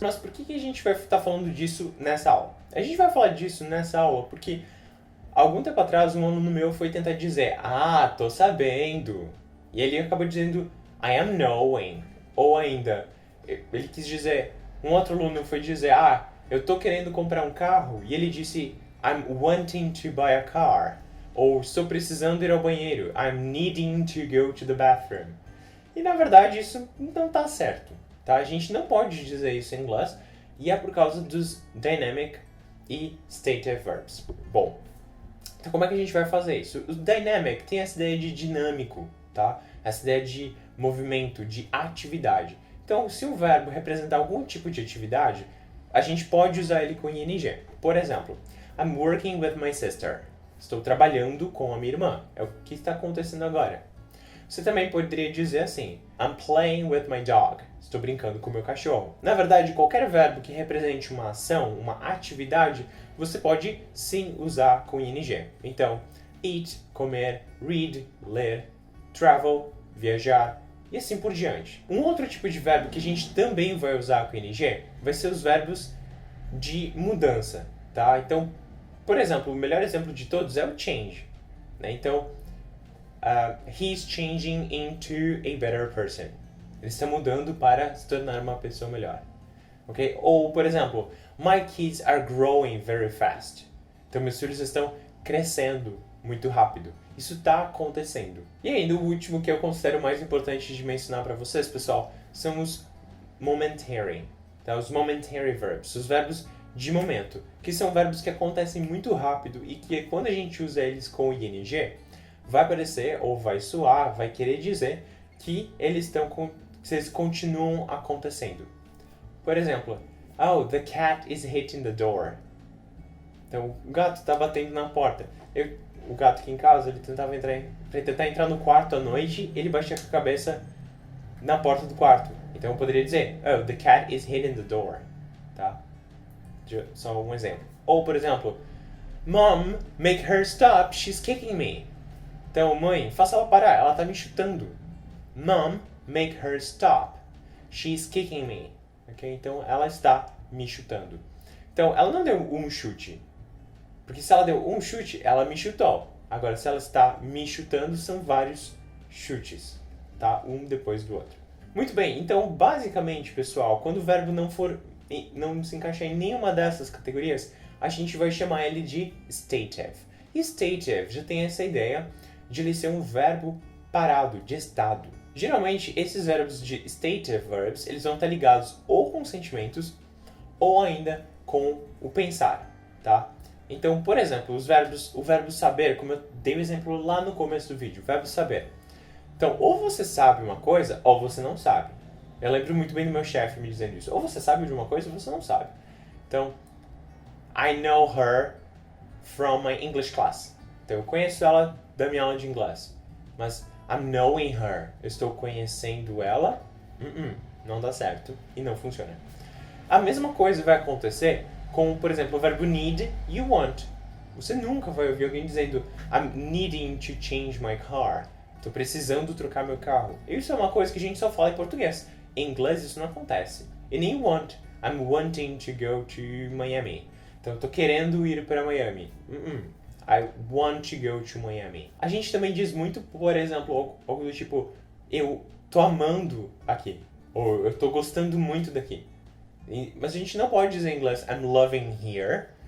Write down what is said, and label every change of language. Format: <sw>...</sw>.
<pt>Mas por que a gente vai estar falando disso nessa aula? A gente vai falar disso nessa aula porque algum tempo atrás um aluno meu foi tentar dizer tô sabendo. E ele acabou dizendo</pt> <en>I am knowing.</en> <pt>Ou ainda, ele quis dizer, um outro aluno foi dizer eu tô querendo comprar um carro.</pt> <en>E ele disse I'm wanting to buy a car.</en> <pt>Ou estou precisando ir ao banheiro.</pt> <en>I'm needing to go to the bathroom.</en> <pt>E na verdade isso não tá certo. Tá? A gente não pode dizer isso em inglês. E é por causa dos dynamic e stative verbs. Bom, então como é que a gente vai fazer isso? O dynamic tem essa ideia de dinâmico, tá? Essa ideia de movimento, de atividade. Então, se o verbo representar algum tipo de atividade, a gente pode usar ele com ing.</pt> <en>Por exemplo, I'm working with my sister.</en> <pt>Estou trabalhando com a minha irmã. É o que está acontecendo agora. Você também poderia dizer assim,</pt> <en>I'm playing with my dog.</en> <pt>Estou brincando com o meu cachorro. Na verdade, qualquer verbo que represente uma ação, uma atividade, você pode sim usar com ing. Então, eat, comer, read, ler, travel, viajar e assim por diante. Um outro tipo de verbo que a gente também vai usar com ing vai ser os verbos de mudança, tá? Então, por exemplo, o melhor exemplo de todos é o change, né?</pt> <en>Então, he's changing into a better person.</en> <pt>Ele está mudando para se tornar uma pessoa melhor. Okay? Ou, por exemplo,</pt> <en>my kids are growing very fast.</en> <pt>Então, meus filhos estão crescendo muito rápido. Isso está acontecendo. E ainda o último que eu considero mais importante de mencionar para vocês, pessoal, são os momentary. Tá? Os momentary verbs, os verbos de momento, que são verbos que acontecem muito rápido e que quando a gente usa eles com ing, vai parecer ou vai soar, vai querer dizer que eles continuam acontecendo. Por exemplo,</pt> <en>the cat is hitting the door.</en> <pt>Então, o gato está batendo na porta. O gato aqui em casa, ele tentava tentar entrar no quarto à noite, ele batia com a cabeça na porta do quarto. Então, eu poderia dizer,</pt> <en>the cat is hitting the door.</en> <pt>Tá? Só um exemplo. Ou, por exemplo,</pt> <en>Mom, make her stop, she's kicking me.</en> <pt>Então, mãe, faça ela parar, ela está me chutando.</pt> <en>Mom, make her stop, she's kicking me. Okay?</en> <pt>Então, ela está me chutando. Então, ela não deu um chute. Porque se ela deu um chute, ela me chutou. Agora, se ela está me chutando, são vários chutes. Tá? Um depois do outro. Muito bem, então, basicamente, pessoal, quando o verbo não se encaixar em nenhuma dessas categorias, a gente vai chamar ele de stative. E stative já tem essa ideia de ele ser um verbo parado, de estado. Geralmente, esses verbos de stative verbs, eles vão estar ligados ou com sentimentos ou ainda com o pensar, tá? Então, por exemplo, o verbo saber, como eu dei o exemplo lá no começo do vídeo, o verbo saber. Então, ou você sabe uma coisa, ou você não sabe. Eu lembro muito bem do meu chefe me dizendo isso. Ou você sabe de uma coisa, ou você não sabe.</pt> <en>Então, I know her from my English class.</en> <pt>Então, eu conheço ela da minha aula de inglês. Mas,</pt> <en>I'm knowing her.</en> <pt>Eu estou conhecendo ela. Não dá certo e não funciona. A mesma coisa vai acontecer com, por exemplo, o verbo need e want. Você nunca vai ouvir alguém dizendo</pt> <en>I'm needing to change my car.</en> <pt>Estou precisando trocar meu carro. Isso é uma coisa que a gente só fala em português. Em inglês isso não acontece. E nem want.</pt> <en>I'm wanting to go to Miami.</en> <pt>Então eu estou querendo ir para Miami.</pt> <en>I want to go to Miami.</en> <pt>A gente também diz muito, por exemplo, algo do tipo eu tô amando aqui. Ou eu tô gostando muito daqui. Mas a gente não pode dizer em inglês</pt> <en>I'm loving here.</en>